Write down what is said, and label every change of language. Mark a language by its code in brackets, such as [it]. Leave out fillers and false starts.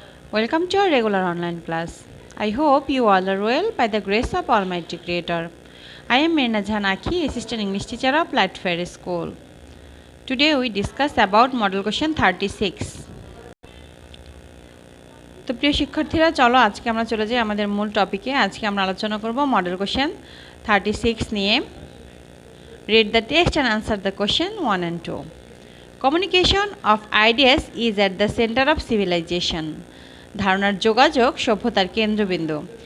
[en] Welcome to our regular online class. I hope you all are well by the grace of Almighty Creator. I am Mirna Janaki, Assistant English Teacher of Lightfair School. Today we discuss about model question 36. [bn] তো প্রিয় শিক্ষার্থীরা, চলো আজকে আমরা চলে যাই আমাদের মূল টপিকে। আজকে আমরা আলোচনা করব মডেল কোশ্চেন 36 নিয়ে। [en] Read the text and answer the question 1 and 2. Communication of ideas is at the center of civilization. [bn] ধারণার যোগাযোগ সভ্যতার কেন্দ্রবিন্দু।